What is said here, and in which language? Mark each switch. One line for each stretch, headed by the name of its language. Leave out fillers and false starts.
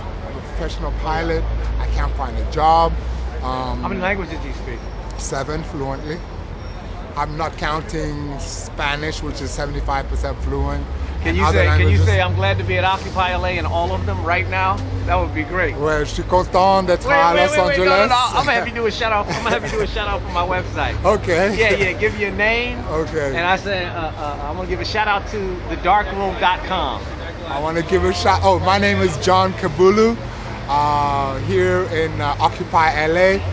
English: I'm a professional pilot. I can't find a job. How many languages do you speak? 7 fluently. I'm not counting Spanish, which is 75% fluent. Can you say I'm glad to be at Occupy LA in all of them right now? That would be great.
French: Well, je suis content d'être à Los Angeles.
English: No. I'm gonna have you do a shout out. I'm gonna have you do a shout out for my website. Okay. Yeah. Give your name. Okay. And I said I'm gonna give a shout out to thedarkroome.com. I want to give a shout. Oh, my name is John Kabulu. here in Occupy LA.